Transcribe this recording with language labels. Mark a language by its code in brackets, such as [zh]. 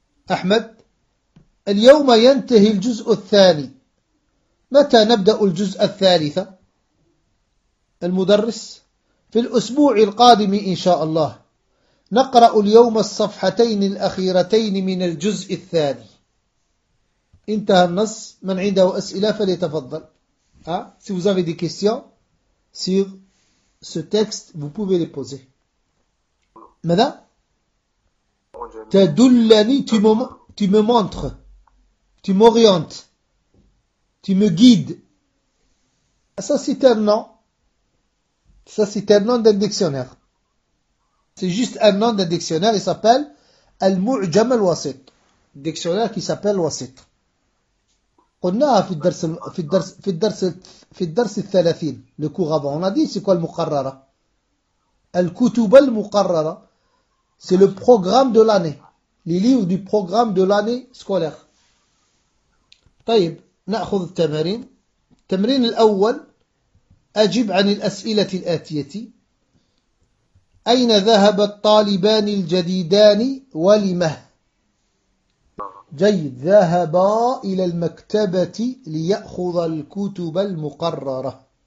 [ar] أحمد: اليوم ينتهي الجزء الثاني، متى نبدأ الجزء الثالث؟ المدرس: في الأسبوع القادم إن شاء الله، نقرأ اليوم الصفحتين الأخيرتين من الجزء الثاني. انتهى النص. من عنده أسئلة فليتفضل. [fr] Si vous avez des questions sur ce texte, vous pouvez les poser. [ar] ماذا؟ تدلني، [fr] tu me montres, tu m'orientes, tu me guides. Ça c'est un nom. Ça c'est un nom d'un dictionnaire. C'est juste un nom d'un dictionnaire. Il s'appelle Al-Mu'jam al-Wasit. Dictionnaire qui s'appelle Wasit. [ar] قلناها في الدرس في الدرس في الدرس في الدرس الثلاثين لكوغافون. [fr] On a dit c'est quoi le muqarrara. [ar] الكتب المقررة. [fr] C'est le programme de l'année. Les livres du programme de l'année scolaire. [ar] طيب نأخذ التمارين. التمرين الأول: أجب عن الأسئلة الآتية. أين ذهب الطالبان الجديدان ولمه؟ جيد. ذهبا إلى المكتبة ليأخذ الكتب المقررة.